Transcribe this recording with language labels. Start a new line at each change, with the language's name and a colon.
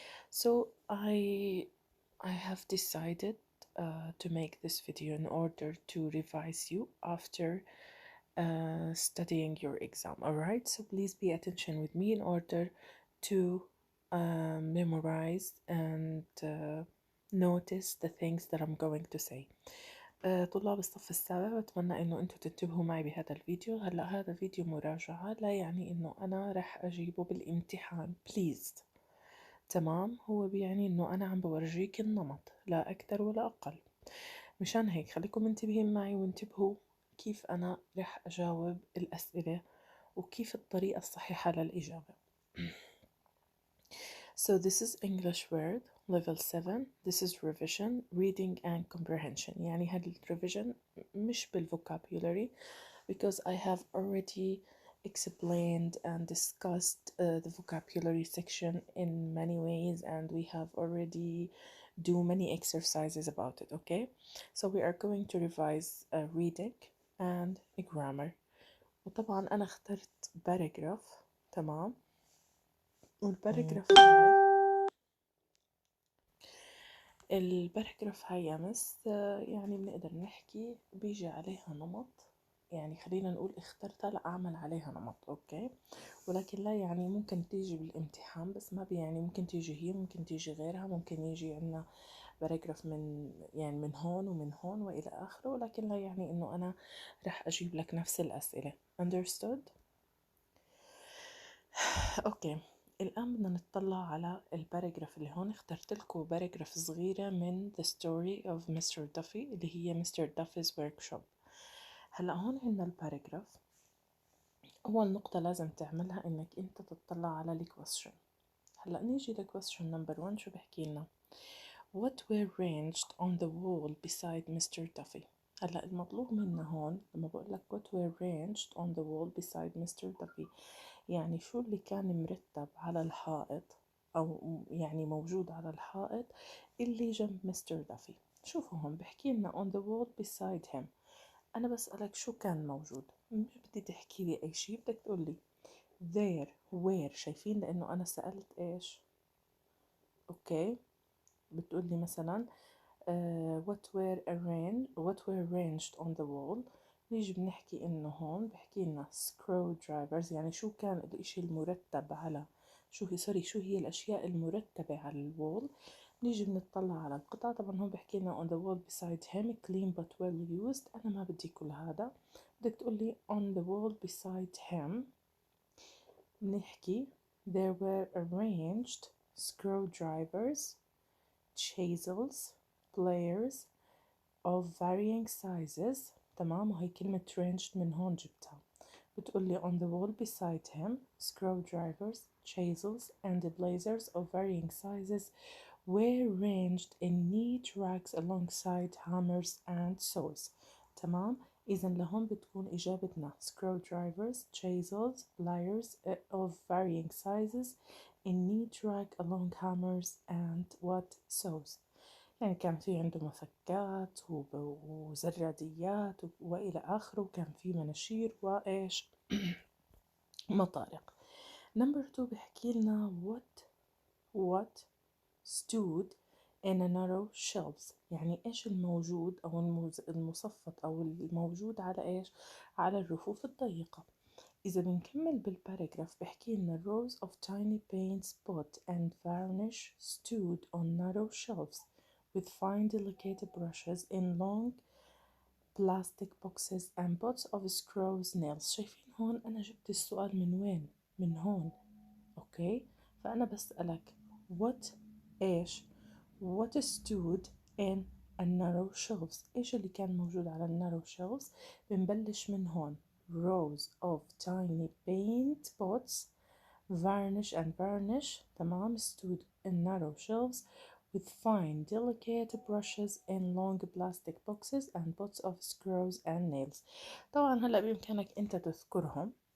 English: So I have decided to make this video in order to revise you after studying your exam. All right, so please pay attention with me in order to memorize and notice the things that I'm going to say.
Arabic: طلاب الصف السابع، بتمنى انه انتوا تنتبهوا معي بهذا الفيديو. هلا هذا فيديو مراجعة، لا يعني انه انا رح اجيبه بالامتحان بليز. تمام، هو بيعني انه انا عم بورجيك النمط لا اكثر ولا اقل. مشان هيك خليكم منتبهين معي وانتبهوا كيف أنا رح أجاوب الأسئلة وكيف الطريقة الصحيحة للإجابة.
English: So this is English word level 7. This is revision, reading and comprehension.
Arabic: يعني هذا
English: revision
Arabic: مش بالvocabulary
English: because I have already explained and discussed the vocabulary section in many ways, and we have already do many exercises about it. Okay, so we are going to revise reading and grammar.
Arabic: وطبعا أنا اخترت paragraph. تمام، والباراجراف هاي يا مس يعني بنقدر نحكي بيجي عليها نمط. يعني خلينا نقول اخترتها لأعمل عليها نمط، أوكي، ولكن لا يعني ممكن تيجي بالامتحان، بس ما يعني ممكن تيجي هي، ممكن تيجي غيرها، ممكن يجي عنا باراجراف من يعني من هون ومن هون وإلى آخره، ولكن لا يعني إنه أنا رح أجيب لك نفس الأسئلة. understood؟ أوكي، الآن بدنا نطلع على الباراجراف اللي هون. اخترت لكم باراجراف صغيرة من The Story of Mr. Duffy اللي هي Mr. Duffy's Workshop. هلأ هون عندنا الباراجراف. أول نقطة لازم تعملها إنك أنت تطلع على الكويستشن. هلأ نيجي لكويستشن نمبر 1. شو بحكي لنا؟
English: What were ranged on the wall beside Mr. Duffy؟
Arabic: هلأ المطلوب منا هون لما بقول لك
English: what were ranged on the wall beside Mr.
Arabic: Duffy، يعني شو اللي كان مرتب على الحائط أو يعني موجود على الحائط اللي جنب مستر دافي. شوفوا هون بحكي لنا
English: on the wall beside him.
Arabic: أنا بسألك شو كان موجود، مش بدي تحكي لي أي شي، بدك تقول لي
English: there where.
Arabic: شايفين لأنه أنا سألت إيش؟ أوكي، بتقول لي مثلا
English: what were arranged on the wall.
Arabic: نيجي بنحكي إنه هون بحكي لنا screwdrivers، يعني شو كان الإشي المرتب على شو هي الأشياء المرتبة على الوول. نيجي بنطلع على القطعة. طبعا هون بحكي لنا
English: on the wall beside him clean but well used.
Arabic: أنا ما بدي كل هذا، بدك تقولي
English: on the wall beside him بنحكي there were arranged screwdrivers, chisels, pliers of varying sizes.
Arabic: تمام، وهي كلمة ranged من هون جبتها.
English: بتقولي on the wall beside him screwdrivers, chisels and blazers of varying sizes were ranged in neat racks alongside hammers and saws.
Arabic: تمام، إذا لهون بتكون إجابتنا
English: screwdrivers, chisels, pliers of varying sizes in neat rack along hammers and what saws.
Arabic: يعني كان في عنده مفكات وزراديات وإلى آخره، وكان في مناشير وإيش مطارق. نمبر 2 بحكي لنا
English: what stood in a narrow shelves،
Arabic: يعني إيش الموجود أو المصفط أو الموجود على إيش، على الرفوف الضيقة. إذا بنكمل بالباراجراف بحكي لنا
English: rows of tiny paint spot and varnish stood on narrow shelves with fine delicate brushes in long plastic boxes and pots of screws nails.
Arabic: شايفين هون أنا جبت السؤال من وين؟ من هون. أوكي، فأنا بسألك
English: what إيش what stood in a narrow shelves.
Arabic: إيش اللي كان موجود على
English: narrow shelves؟
Arabic: بنبلش من هون
English: rows of tiny paint pots varnish تمام stood in narrow shelves with fine delicate brushes in long plastic boxes and pots of screws and nails.
Arabic: طبعا هلا بإمكانك أنت تذكرهم